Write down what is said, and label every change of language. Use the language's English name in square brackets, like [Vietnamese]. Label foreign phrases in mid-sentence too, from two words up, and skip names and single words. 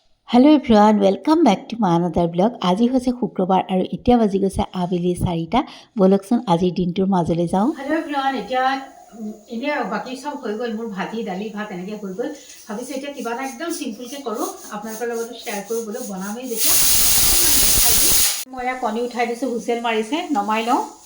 [English] Hello everyone, welcome back to my another blog. [Assamese] আজি হৈছে শুক্ৰবাৰ আৰু এতিয়া বাজি গৈছে আবেলি 4টা। বলকচোন আজিৰ দিনটোৰ মাজলৈ যাওঁ। [English] Hello everyone, [Assamese] এতিয়া এনে বাকি সব হৈ গ'ল, মোৰ ভাজি দালি ভাত এনেকৈ হৈ গ'ল। ভাবিছোঁ এতিয়া কিবা এটা একদম চিম্পুলকৈ কৰোঁ, আপোনালোকৰ লগতো শ্বেয়াৰ কৰোঁ বোলো। বনামেই যেতিয়া মই ইয়াত কণী উঠাই দিছোঁ, হুইচেল মাৰিছে, নমাই লওঁ।